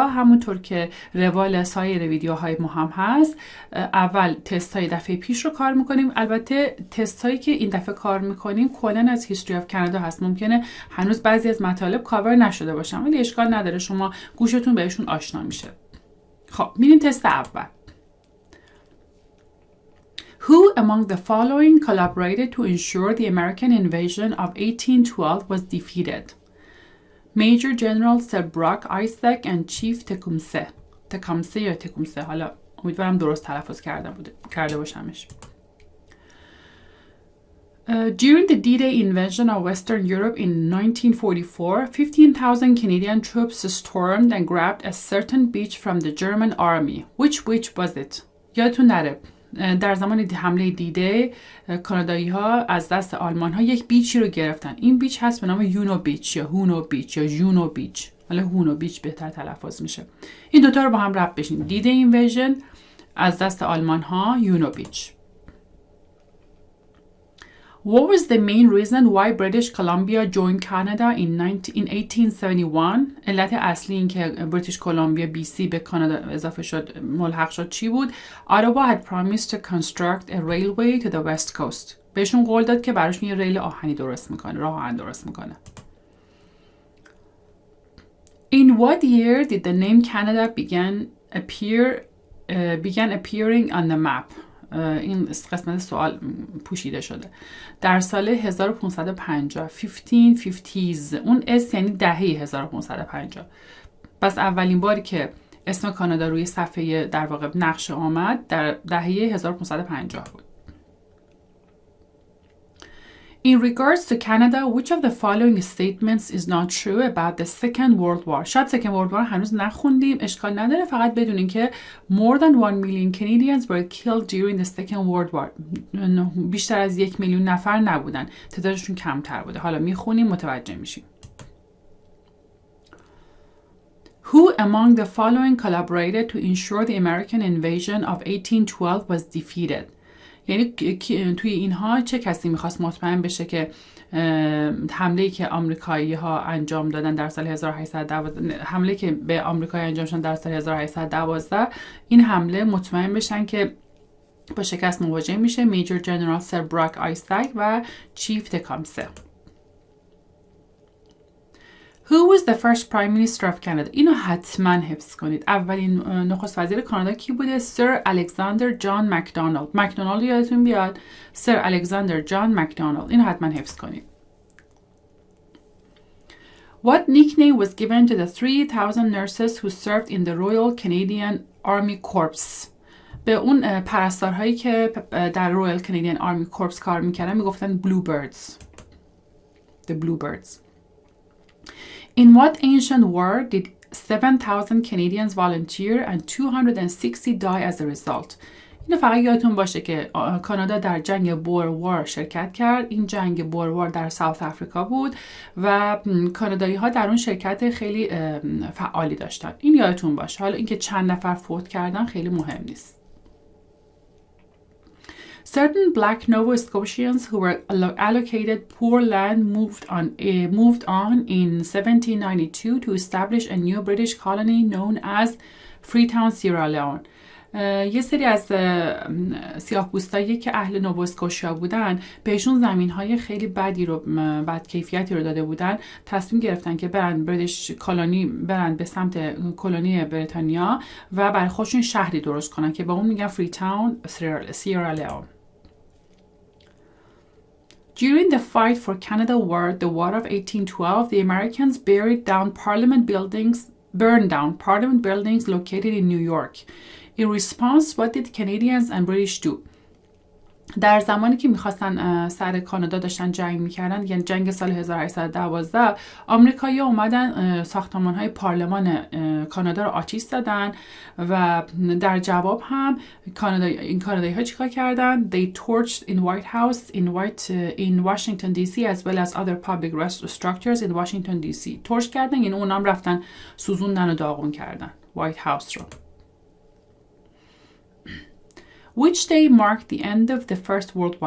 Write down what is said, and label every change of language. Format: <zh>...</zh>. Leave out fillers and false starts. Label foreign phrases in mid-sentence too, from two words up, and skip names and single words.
<fa>همونطور که روال سایر ویدیوهای ما هم هست، اول تست های دفعه پیش رو کار میکنیم. البته تست هایی که این دفعه کار میکنیم کلا از</fa> <en>history of Canada</en> <fa>هست. ممکنه هنوز بعضی از مطالب کاور نشده باشن، ولی اشکال نداره، شما گوشتون بهشون آشنا میشه. خب میریم تست اول.</fa> <en>Who among the following collaborated to ensure the American invasion of 1812 was defeated? Major General Sir Brock Isaac and Chief Tecumseh</en> <fa>یا تکومسه، حالا امیدوارم درست تلفظ کرده باشمش.</fa> <en>During the D-Day invasion of Western Europe in 1944, 15,000 Canadian troops stormed and grabbed a certain beach from the German army. Which was it?</en> <fa>یادتون نره در زمان حمله دیده کانادایی ها از دست آلمان ها یک بیچی رو گرفتن. این بیچ هست به نام یونو بیچ یا هونو بیچ یا جونو بیچ، حالا هونو بیچ بهتر تلفظ میشه. این دوتا رو با هم ربط بشین:</fa> <en>D-Day invasion</en> <fa>از دست آلمان ها، یونو بیچ.</fa> <en>What was the main reason why British Columbia joined Canada in 1871?</en> <fa>علت اصلی این که بریتیش کلمبیا BC به کانادا اضافه شد، ملحق شد چی بود؟</fa> <en>Ottawa had promised to construct a railway to the west coast.</en> <fa>بهشون قول داد که براشون یه ریل آهنی درست میکنه، راه آهن درست میکنه.</fa> <en>In what year did the name Canada began appearing on the map?</en> <fa>این قسمت سوال پوشیده شده. در سال 1550 1550s. اون اس یعنی دهه 1550. پس اولین باری که اسم کانادا روی صفحه در واقع نقشه آمد در دهه 1550 بود.</fa> <en>In regards to Canada, which of the following statements is not true about the Second World War?</en> <fa>شاید</fa> <en>Second World War</en> <fa>هنوز نخوندیم، اشکال نداره، فقط بدونین که</fa> <en>more than 1 million Canadians were killed during the Second World War.</en> <fa>بیشتر از 1 میلیون نفر نبودن، تعدادشون کمتر بوده. حالا میخونیم متوجه میشیم.</fa> <en>Who among the following collaborated to ensure the American invasion of 1812 was defeated?</en> <fa>یعنی توی اینها چه کسی میخواست مطمئن بشه که حمله‌ای که آمریکایی ها انجام دادن در سال 1812، حمله که به آمریکایی انجام شد در سال 1812، این حمله مطمئن بشن که با شکست مواجه میشه؟ میجر جنرال سر براک آیزک و چیف تکامسه.</fa> <en>Who was the first prime minister of Canada?</en> <fa>اینو حتما حفظ کنید. اولین نخست وزیر کانادا کی بوده؟ سر الکساندر جان مکدونالد. مکدونالد یادتون بیاد، سر الکساندر جان مکدونالد. اینو حتما حفظ کنید.</fa> <en>What nickname was given to the 3,000 nurses who served in the Royal Canadian Army Corps?</en> <fa>به eun پرستارهایی که در Royal Canadian Army Corps کار میکردن میگفتن Bluebirds.</fa> <en>The Bluebirds. In what ancient war did 7,000 Canadians volunteer and 260 die as a result?</en> <fa>اینو فقط یادتون باشه که کانادا در جنگ بور وار شرکت کرد. این جنگ بور وار در ساوت افریقا بود و کانادایی ها در اون شرکت خیلی فعالی داشتن. این یادتون باشه. حالا اینکه چند نفر فوت کردن خیلی مهم نیست.</fa> <en>Certain black Nova Scotians who were allocated poor land moved on in 1792 to establish a new British colony known as Freetown, Sierra Leone.</en> <fa>یه سری از سیاه‌پوستایی که اهل نووا اسکوشیا بودن بهشون زمین‌های خیلی بد کیفیتی رو داده بودن، تصمیم گرفتن که برن به سمت کلونی بریتانیا و برای خودشون شهری درست کنن که با اون میگن فریتاون، سیرا لیون.</fa> <en>During the fight for Canada War, the War of 1812, the Americans burned down Parliament buildings located in New York. In response, what did Canadians and British do?</en> <fa>در زمانی که میخواستن سر کانادا داشتن جنگ میکردن، یعنی جنگ سال 1812، آمریکایی‌ها اومدن ساختمان‌های پارلمان کانادا رو آتش زدن و در جواب هم این کانادایی‌ها چیکار کردن؟</fa> <en>They torched in White House in Washington DC as well as other public structures in Washington DC.</en> <fa>تورچ کردن یعنی اونام رفتن سوزوندن و داغون کردن White House رو.</fa> <en>Which day marked the end of the First World War.</en>